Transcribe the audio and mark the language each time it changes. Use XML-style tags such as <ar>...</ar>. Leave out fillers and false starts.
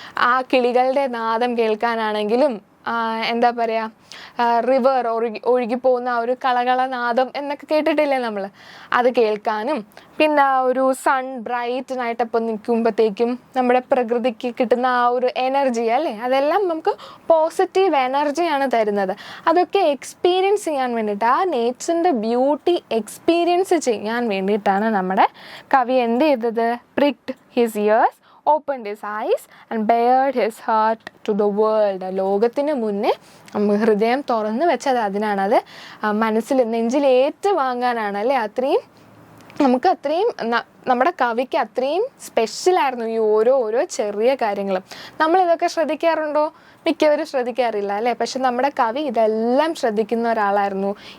<ml>ആ കിളികളുടെ നാദം കേൾക്കാനാണെങ്കിലും എന്താ പറയുക, റിവർ ഒഴുകിപ്പോകുന്ന ആ ഒരു കളകളനാദം എന്നൊക്കെ കേട്ടിട്ടില്ലേ നമ്മൾ, അത് കേൾക്കാനും, പിന്നെ ആ ഒരു സൺ ബ്രൈറ്റനായിട്ടപ്പോൾ നിൽക്കുമ്പോഴത്തേക്കും നമ്മുടെ പ്രകൃതിക്ക് കിട്ടുന്ന ആ ഒരു എനർജി അല്ലേ, അതെല്ലാം നമുക്ക് പോസിറ്റീവ് എനർജിയാണ് തരുന്നത്. അതൊക്കെ എക്സ്പീരിയൻസ് ചെയ്യാൻ വേണ്ടിയിട്ട്, ആ നേച്ചറിൻ്റെ ബ്യൂട്ടി എക്സ്പീരിയൻസ് ചെയ്യാൻ വേണ്ടിയിട്ടാണ് നമ്മുടെ കവി എന്ത് ചെയ്തത്?</ml> <en>Pricked his ears, opened his eyes and bared his heart to the world.</en> <ml>ലോകത്തിന് മുന്നേ ഹൃദയം തുറന്ന് വെച്ചത് അതിനാണ്, അത് മനസ്സിൽ നെഞ്ചിൽ ഏറ്റു വാങ്ങാനാണ് അല്ലേ. അത്രയും നമുക്ക് അത്രയും നമ്മുടെ കവിക്ക് അത്രയും സ്പെഷ്യലായിരുന്നു ഈ ഓരോ ചെറിയ കാര്യങ്ങളും. നമ്മളിതൊക്കെ ശ്രദ്ധിക്കാറുണ്ടോ? മിക്കവരും ശ്രദ്ധിക്കാറില്ല അല്ലേ. പക്ഷെ നമ്മുടെ കവി ഇതെല്ലാം ശ്രദ്ധിക്കുന്ന ഒരാളായിരുന്നു.</ml>